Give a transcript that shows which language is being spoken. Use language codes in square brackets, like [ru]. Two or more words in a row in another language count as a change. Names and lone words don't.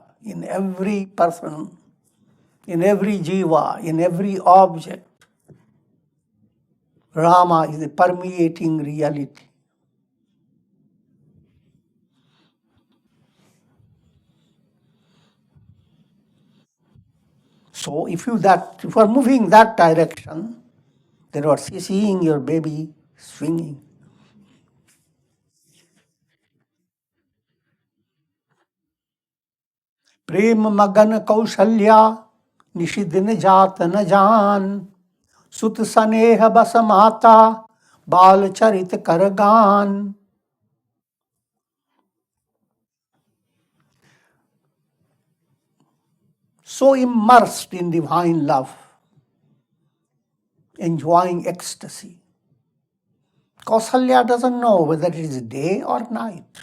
[en] In every person, in every jiva, in every object, Rama is a permeating reality. So if you are moving that direction, then you are seeing your baby swinging. [awa] प्रेम मगन कौशल्या निषिदिन जात न जान सुत सनेह बस माता बाल चरित कर गान. [en] So immersed in divine love, enjoying ecstasy. Kausalya doesn't know whether it is day or night.